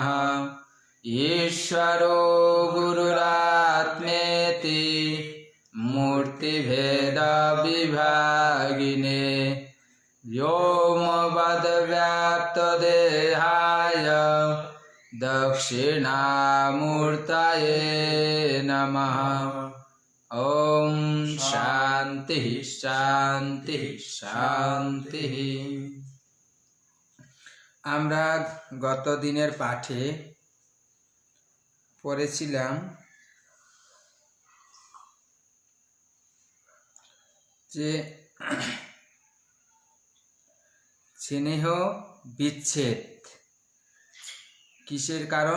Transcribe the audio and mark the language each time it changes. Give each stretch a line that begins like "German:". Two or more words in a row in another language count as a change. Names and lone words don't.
Sanskrit: ईश्वरो गुरुरात्मेति मूर्तिभेदविभागिने व्योमवद्व्याप्तदेहाय दक्षिणामूर्तये नमः। ओम शांति शांति शांति।
Bangla: আমরা গত দিনের পাঠে পড়েছিলাম যে স্নেহ বিচ্ছেদ কিসের কারণ?